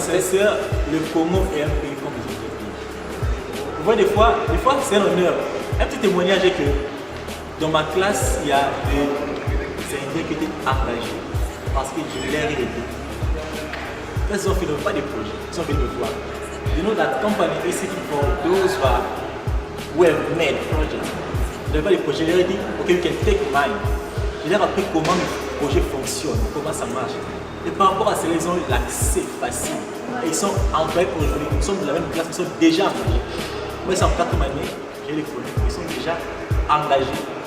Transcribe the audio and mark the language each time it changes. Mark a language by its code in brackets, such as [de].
[fr] sincère, le Congo est un pays comme les autres pays. Vous voyez, des fois c'est un honneur. Un petit témoignage est que dans ma classe, il y a des Indiens qui étaient engagés parce que je leur ai aidé. Quand ils ont fait pas des projets, ils ont fait me voir. [en] You know that company is seeking for those who have made projects. [fr] Ils n'avaient pas des projets, je leur ai dit, [en] ok, you can take mine. [fr] Je leur ai appris comment le projet fonctionne, comment ça marche. Et par rapport à cela, ils ont eu l'accès facile. Et ils sont employés aujourd'hui, ils sont de la même classe, ils sont déjà engagés. Moi, ils sont en 4e année, j'ai les collègues, ils sont déjà engagés.